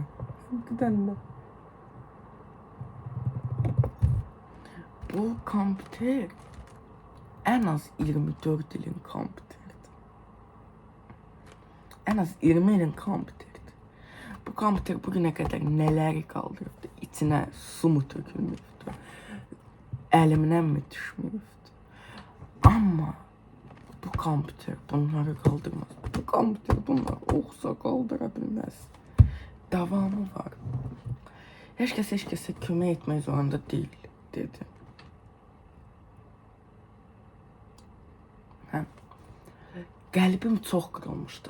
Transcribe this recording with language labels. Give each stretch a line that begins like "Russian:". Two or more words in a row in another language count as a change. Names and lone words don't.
Azerbaijani: Gidənlər. Bu kompüter en az 24 ilin kompüterdi. En az 20 ilin kompüterdi.
Turkish: Bu kompüter bugüne kadar neleri kaldırdı? İçine su mu tökülmüştü? Elimden mi düşmüştü? Ama bu kompüter bunları kaldırmaz. Bu kompüter bunları olsa kaldırabilmez.
Azerbaijani: Davamı var. Heç kəsə kömək etmək zorunda deyil dedi. Qəlbim çox qırılmışdı.